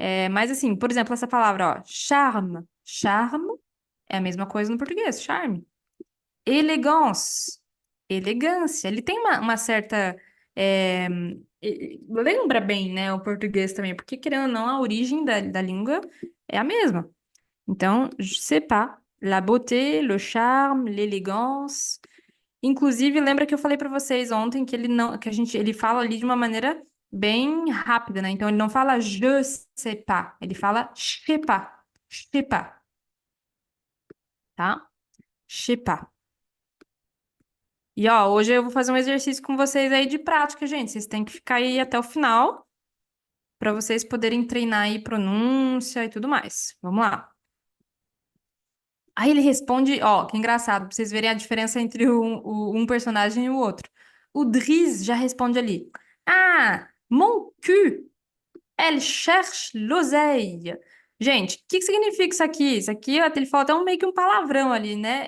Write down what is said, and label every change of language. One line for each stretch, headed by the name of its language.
Portuguese: Mas assim, por exemplo, essa palavra, ó, charme. Charme é a mesma coisa no português, charme. Elegance, elegância. Ele tem uma certa. é, Lembra bem, né, o português também, porque querendo ou não, a origem da língua é a mesma. Então,
French: je sais pas. La beauté, le charme, l'élégance.
Portuguese: Inclusive, lembra que eu falei para vocês ontem que ele não, ele fala ali de uma maneira bem rápida, né? Então, ele não fala
French: je sais pas,
Portuguese: ele fala je sais pas, tá? Je sais pas. E ó, hoje eu vou fazer um exercício com vocês aí de prática, gente. Vocês têm que ficar aí até o final para vocês poderem treinar aí pronúncia e tudo mais. Vamos lá. Aí ele responde, ó, que engraçado, pra vocês verem a diferença entre um personagem e o outro. O Driz já responde ali.
French: Ah, mon cul, elle cherche l'oseille.
Portuguese: Gente, o que significa isso aqui? Isso aqui, ó, ele fala até meio que um palavrão ali, né?